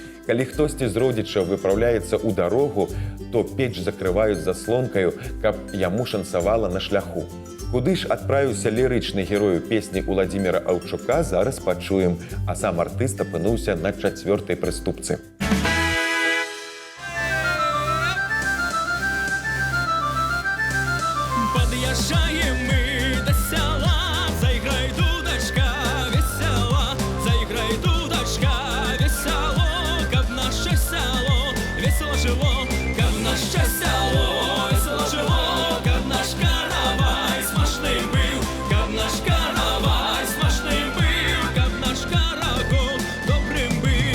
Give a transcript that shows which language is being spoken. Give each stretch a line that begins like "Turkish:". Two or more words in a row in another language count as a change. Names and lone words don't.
Belarusian: Калі хтосьці з родзічаў выпраўляецца ў дарогу, то печ закрываюць заслонкаю, каб яму шанцавала на шляху. Куды ж адправіўся лірычны герою песні Уладзіміра Аўчука, зараз пачуем, а сам артыст апынуўся на 4-й прыступцы.
Russian: Подъезжаем мы до села, заиграй, дудочка, весело, заиграй, дудочка, весело, как наше село, весело жило, как наше село, весело жило, как наш каравай смачный был, как наш каравай смачный был, как наш карагол добрым был.